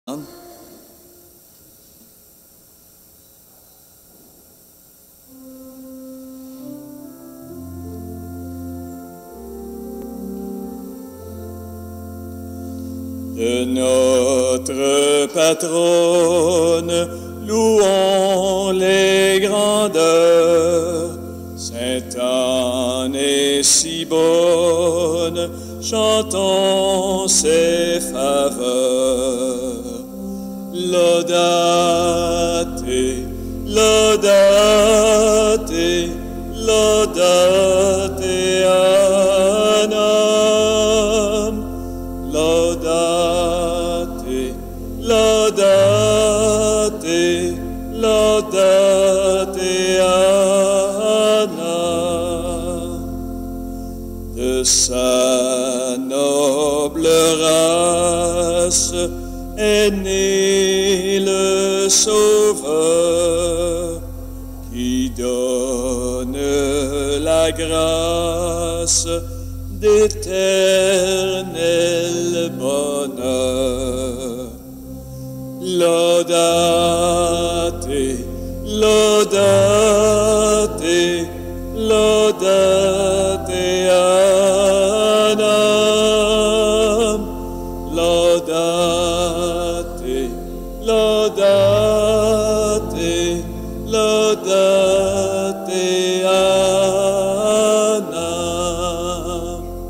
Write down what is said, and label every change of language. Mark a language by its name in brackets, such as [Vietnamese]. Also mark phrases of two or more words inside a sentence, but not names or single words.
[French] De notre patronne, louons les grandeurs. Sainte Anne est si bonne, chantons ses faveurs. [Latin] Laudate, laudate, laudate Annam. Laudate, laudate, laudate Annam. [French] De sa noble race est né le Sauveur qui donne la grâce d'éternel bonheur. [Latin] Laudate, laudate, laudate Annam. Laudate, laudate, laudate Annam.